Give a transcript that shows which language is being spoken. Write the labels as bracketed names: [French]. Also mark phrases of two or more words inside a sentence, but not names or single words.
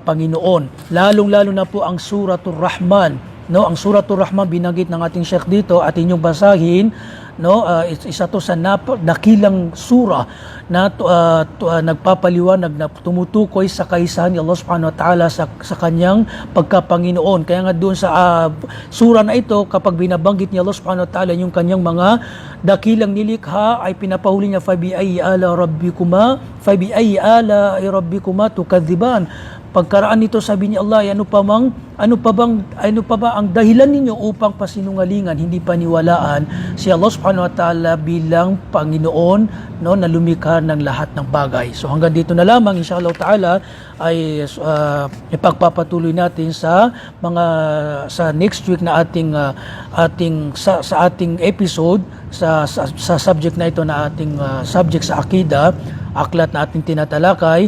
[Filipino] Lalong-lalo na po ang Suratul Rahman, No, ang Suratul Rahman binanggit ng ating Sheikh dito at inyong basahin, no, isa to sa dakilang sura na nagpapaliwanag na tumutukoy sa kaisahan ni Allah [Arabic] سبحانه وتعالى [Filipino] sa kanyang pagkapanginoon. Kaya nga doon sa sura na ito, kapag binabanggit ni Allah [Arabic] سبحانه وتعالى [Filipino] yung kanyang mga dakilang nilikha, ay pinapahuli niya, [Arabic] فبأي آلاء ربكما تكذبان. [Filipino] Pagkaraan nito, sabi ni Allah, ano pa ba ang dahilan ninyo upang pasinungalingan, hindi paniwalaan si Allah [Arabic] سبحانه وتعالى [Filipino] bilang Panginoon, no, na lumikha ng lahat ng bagay. So hanggang dito na lamang, [Arabic] إن شاء الله تعالى, [Filipino] ay ipagpapatuloy natin sa [English] next week [Filipino] na sa ating episode sa subject na ito, na ating subject sa akida, aklat na ating tinatalakay.